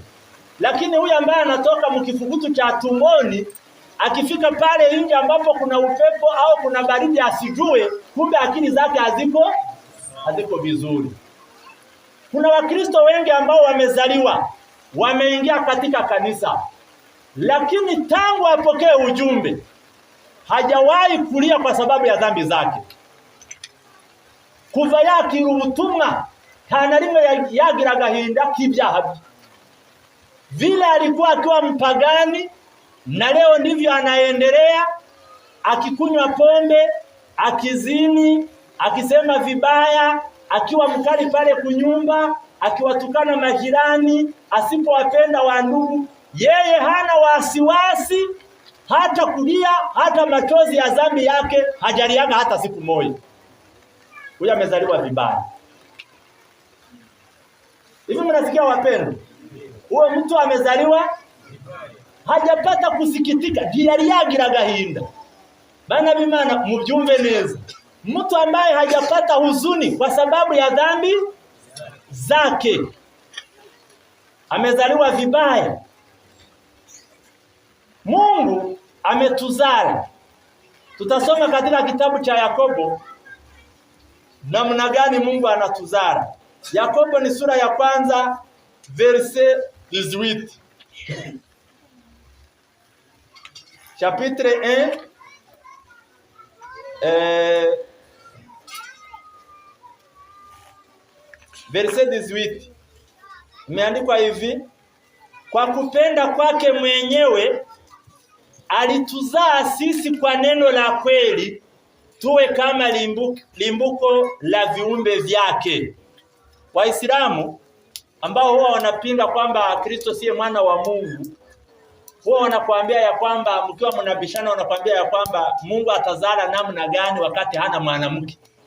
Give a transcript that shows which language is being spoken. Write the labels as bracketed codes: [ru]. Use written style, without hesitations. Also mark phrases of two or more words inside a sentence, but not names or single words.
[sw] Lakini huyu ambaye anatoka mkifukutu cha tumboni, akifika pale nje ambapo kuna upepo au kuna baridi, asijue kumbe akili zake haziko vizuri. Kuna Wakristo wengi ambao wamezaliwa, wameingia katika kanisa, lakini tangu apokee ujumbe hajawahi kulia kwa sababu ya dhambi zake. [rw] Kuva yakira ubutumwa nta rimwe yagira agahinda k'ibyaha. [sw] Vile alikuwa akiwa mpagani na leo ndivyo anaendelea, akikunywa pombe, akizini, akisema vibaya, akiwa mkali pale kunyumba, akiwatukana majirani, asipowapenda wandugu. Yeye hana wasiwasi hata kulia, hata machozi ya dhambi yake hajaliaga hata siku moja. Huyo amezaliwa vibaya. Hivi mnasikia wapendwa? Huyo mtu amezaliwa hajapata kusikitika, [rw] diyaliagira gahinda. Bana bimana mubyumve neza. [sw] Mtu ambaye hajapata huzuni kwa sababu ya dhambi zake amezaliwa vibaya. Mungu ametuzala. Tutasoma katika kitabu cha Yakobo namna gani Mungu anatuzala. Yakobo ni sura ya kwanza verset 18. [fr] Chapitre 1 verset 18. [sw] Imeandikwa hivi: kwa kupenda kwake mwenyewe alituzaa sisi kwa neno la kweli, tuwe kama limbuko la viumbe vyake. Waislamu ambao huwa wanapinga kwamba Kristo siye mwana wa Mungu, huwa wanakuambia ya kwamba, mkiwa mnabishana wanakuambia ya kwamba Mungu atazala namna gani wakati hana mwanamke.